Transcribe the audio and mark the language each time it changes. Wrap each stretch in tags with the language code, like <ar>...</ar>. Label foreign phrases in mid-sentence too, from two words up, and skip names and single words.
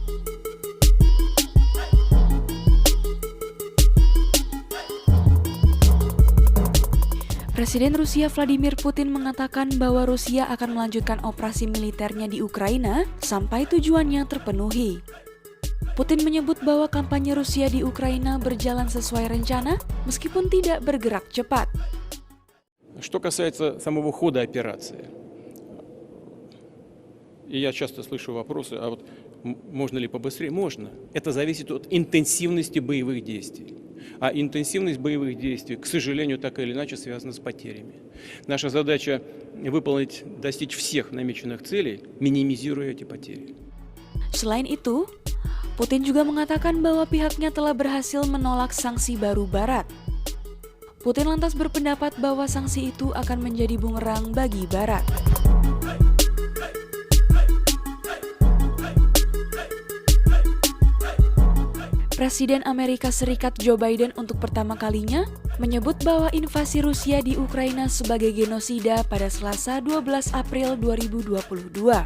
<id>Presiden Rusia Vladimir Putin mengatakan bahwa Rusia akan melanjutkan operasi militernya di Ukraina sampai tujuannya terpenuhi. Putin menyebut bahwa kampanye Rusia di Ukraina berjalan sesuai rencana meskipun tidak bergerak cepat.</id> <ru>Что касается самого хода операции, и я часто слышу вопросы, а вот можно ли побыстрее? Можно. Это зависит от интенсивности боевых действий. А интенсивность боевых действий, к сожалению, так или иначе связана с потерями. Наша задача достичь всех намеченных целей, минимизируя эти потери.</ru> <id>Selain itu, Putin juga mengatakan bahwa pihaknya telah berhasil menolak sanksi baru Barat. Putin lantas berpendapat bahwa sanksi itu akan menjadi bumerang bagi Barat. Presiden Amerika Serikat Joe Biden untuk pertama kalinya menyebut bahwa invasi Rusia di Ukraina sebagai genosida pada Selasa 12 April 2022.</id>